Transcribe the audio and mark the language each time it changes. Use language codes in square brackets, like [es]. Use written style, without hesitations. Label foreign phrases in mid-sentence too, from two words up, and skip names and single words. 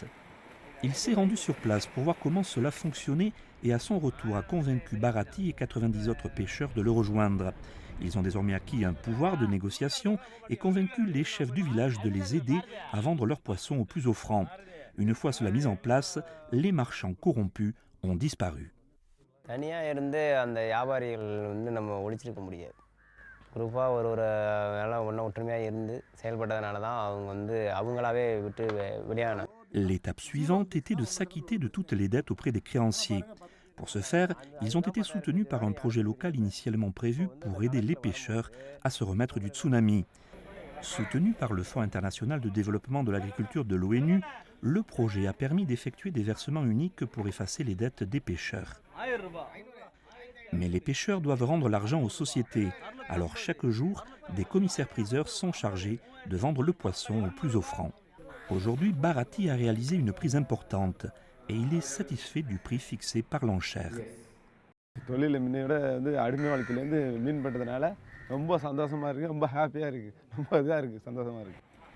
[fr] Il s'est rendu sur place pour voir comment cela fonctionnait et à son retour a convaincu Bharati et 90 autres pêcheurs de le rejoindre. Ils ont désormais acquis un pouvoir de négociation et convaincu les chefs du village de les aider à vendre leurs poissons au plus offrant. Une fois cela mis en place, les marchands corrompus ont disparu. [ta] தனியா இருந்து அந்த வியாபாரிகள் நம்ம ஒழிச்சிருக்க முடியாது. குரூப்பா ஒரு எல்லாம் ஒற்றுமையா இருந்து செயல்பட்டதனால தான் அவங்க அவங்களாவே விட்டு வெளியானாங்க. [fr] L'étape suivante était de s'acquitter de toutes les dettes auprès des créanciers. Pour ce faire, ils ont été soutenus par un projet local initialement prévu pour aider les pêcheurs à se remettre du tsunami. Soutenu par le Fonds international de développement de l'agriculture de l'ONU, le projet a permis d'effectuer des versements uniques pour effacer les dettes des pêcheurs. Mais les pêcheurs doivent rendre l'argent aux sociétés. Alors chaque jour, des commissaires-priseurs sont chargés de vendre le poisson au plus offrant. Aujourd'hui, Bharati a réalisé une prise importante et il est satisfait du prix fixé par l'enchère. [ta] தொழில முன்னையோட அடிமை வாழ்க்கையிலேருந்து மீன் பண்றதுனால ரொம்ப சந்தோஷமா இருக்கு. ரொம்ப ஹாப்பியா இருக்கு. ரொம்ப இதா இருக்கு. சந்தோஷமா இருக்கு.